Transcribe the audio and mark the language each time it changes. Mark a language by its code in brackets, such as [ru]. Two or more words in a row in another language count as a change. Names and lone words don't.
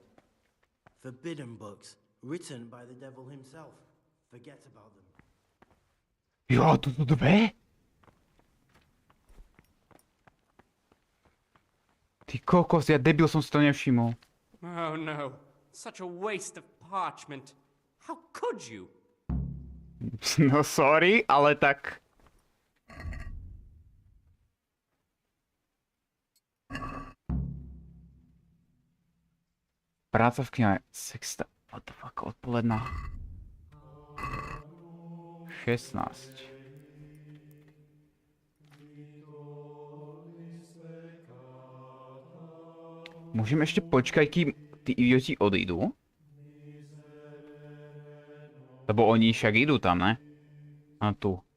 [en] Forbidden books, written by the devil himself. Forget about them. [sk] Jo, toto dve? Ty kokos, ja debil som si to nevšimol. [en] Oh no, such a waste of parchment. How could you? No sorry, [sk] ale tak... Práca v knihe. Sexta... [en] What the fuck, [sk] odpoledná. 16. Môžem ešte počkať, kým tí idioti odídu? Lebo oni však idú tam, ne? A tu.